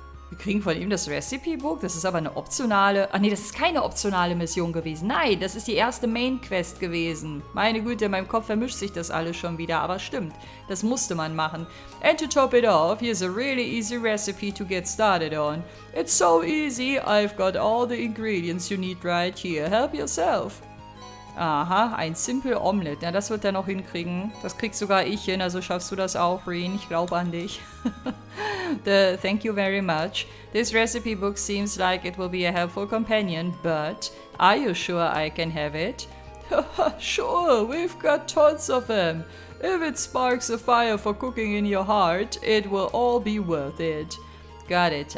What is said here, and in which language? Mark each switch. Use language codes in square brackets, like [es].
[de] Wir kriegen von ihm das Recipe-Book, das ist aber eine optionale... Ach nee, das ist keine optionale Mission gewesen. Nein, das ist die erste Main-Quest gewesen. Meine Güte, in meinem Kopf vermischt sich das alles schon wieder, aber stimmt, das musste man machen. [en] And to top it off, here's a really easy recipe to get started on. It's so easy, I've got all the ingredients you need right here. Help yourself. [de] Aha, ein Simple Omelette. Ja, das wird er noch hinkriegen. Das kriegst sogar ich hin, also schaffst du das auch, Reen. Ich glaube an dich. [en] Thank you very much. This recipe book seems like it will be a helpful companion, but are you sure I can have it? Sure, we've got tons of them. If it sparks a fire for cooking in your heart, it will all be worth it. Got it.